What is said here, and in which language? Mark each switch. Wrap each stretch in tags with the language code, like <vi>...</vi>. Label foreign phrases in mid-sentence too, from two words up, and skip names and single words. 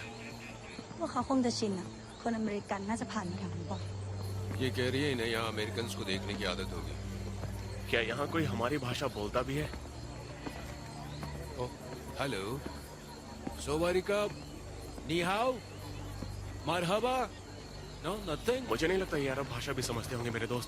<th>พวกเขาคงจะชินอะคนอเมริกันน่าจะผ่านมาแถวนี้บ่อย</th> <hi>ये कह रही है इन्हें यहाँ अमेरिकन को देखने की आदत होगी। क्या यहाँ कोई हमारी भाषा बोलता भी है? ओह, हेलो, सोवारिका, नीहाओ, मरहबा,</hi> <en>no nothing.</en> <hi>मुझे नहीं लगता ये अरब भाषा भी समझते होंगे मेरे दोस्त।</hi>